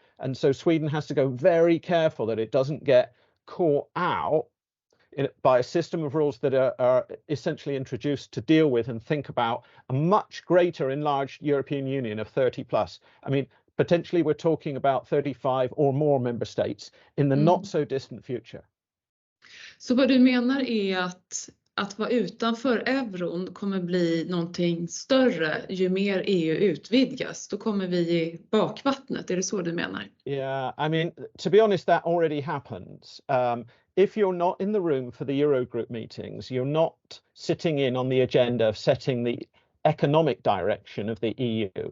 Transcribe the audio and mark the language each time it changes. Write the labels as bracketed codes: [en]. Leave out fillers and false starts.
[en] And so Sweden has to go very careful that it doesn't get caught out by a system of rules that are essentially introduced to deal with and think about a much greater enlarged European Union of 30 plus. I mean, potentially we're talking about 35 or more member states in the not so distant future. [sv] Så vad du menar är att vara utanför euron kommer bli någonting större ju mer EU utvidgas. Då kommer vi i bakvattnet, är det så du menar? [en] Yeah, I mean, to be honest, that already happens. If you're not in the room for the Eurogroup meetings, you're not sitting in on the agenda of setting the economic direction of the EU.